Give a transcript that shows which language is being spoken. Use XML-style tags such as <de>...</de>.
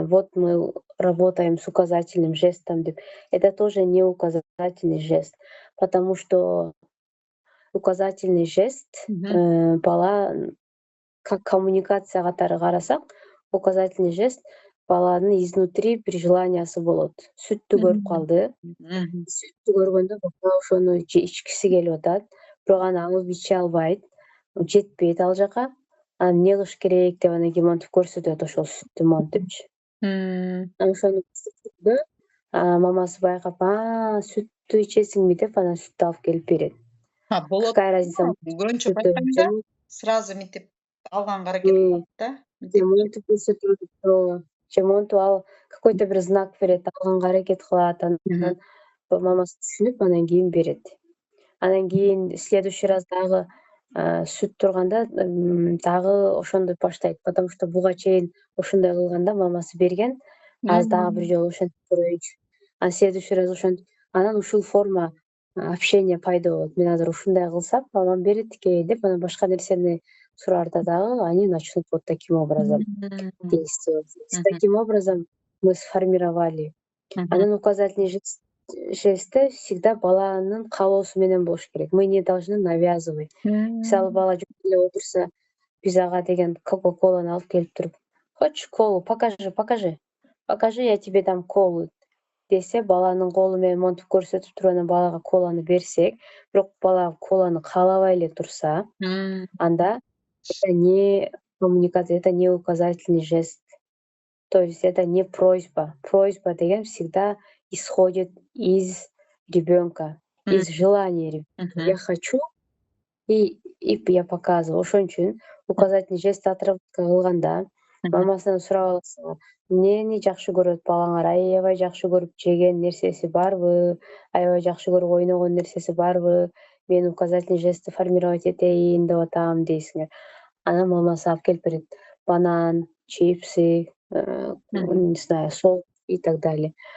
<ru>Вот мы работаем с указательным жестом деп. Это тоже не указательный жест, потому что указательный жест бала как коммуникация</ru> <ky>катары карасак,</ky> <ru>указательный жест баланын изнутри</ru> <ky>бир желаниясы болот. Сүттү көрүп калды. Сүттү көргөндө бала ошону ичкиси келип атат, бирок аны алып иче албайт, жетпейт ал жака. Анан эмне кылыш керек деп анан кийин монтип көрсөтөт ошол сүттү монтипчи. Анан ошону көрсөткөндө мамасы байкап, сүттү ичесиңби деп анан сүттү алып келип берет. Болот.</ky> <ru>Какая разница?</ru> <ky>Көрүнчү байкаганда сразу мынтип алганга аракет кылат да. Монтип көрсөтүп, же монтип ал какой-то бир знак берет, алганга аракет кылат, анан мамасы түшүнүп анан кийин берет. Анан кийин следующий раз дагы сүт турганда дагы ошондой баштайт, потому что буга чейин ошондой кылганда мамасы берген. Азыр дагы бир жолу ошентип көрөйүнчү. Анан следующий раз ошентип, анан ушул форма общения пайда болот. Мен азыр ушундай кылсам, мамам берет экен деп анан башка нерсени сураарда дагы</ky> <ru>они начнут вот таким образом действовать. Таким образом мы сформировали. Анан указательный жесты всегда</ru> <ky>баланын каалоосу менен болуш керек.</ky> <ru>Мы не должны навязывать.</ru> <ky>Мисалы бала жок эле отурса, биз ага деген кока-коланы алып келип туруп,</ky> <ru>хочешь колу, покажи, я тебе дам колу</ru> <ky>десе, баланын колу менен монтип көрсөтүп туруп анан балага коланы берсек, бирок бала коланы каалабай эле турса, анда</ky> <ru>это не коммуникация, это не указательный жест. То есть это не просьба. Просьба деген всегда исходит из ребенка, из желания ребенка. Я хочу, и я показываю.</ru> <ky>Ошон үчүн указательный жест отработка кылганда мамасынан сурап аласың, эмнени жакшы көрөт балаңар, аябай жакшы көрүп жеген нерсеси барбы, аябай жакшы көрүп ойногон нерсеси барбы, мен указательный жестти формировать этейин деп атам дейсиңер. Анан мамасы алып келип берет.</ky> <ru>Банан, чипсы, не знаю, сок и так далее.</ru>